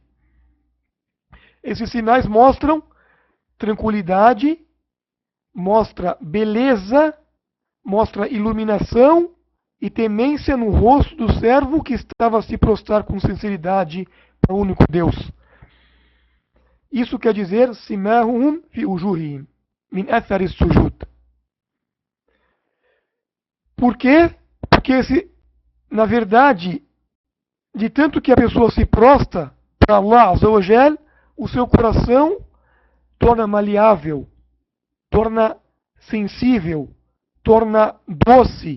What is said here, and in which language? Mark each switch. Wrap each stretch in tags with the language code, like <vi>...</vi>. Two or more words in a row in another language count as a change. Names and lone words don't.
<pt>Esses sinais mostram tranquilidade, mostra beleza, mostra iluminação e temência no rosto do servo que estava a se prostrar com sinceridade para o único Deus. Isso quer dizer</pt> <ar>سيماهم في وجوههم من أثر السجود.</ar> <pt>Por quê? Porque na verdade, de tanto que a pessoa se prostra para Allah</pt> <ar>عز وجل,</ar> <pt>o seu coração torna maleável, torna sensível, torna doce,</pt>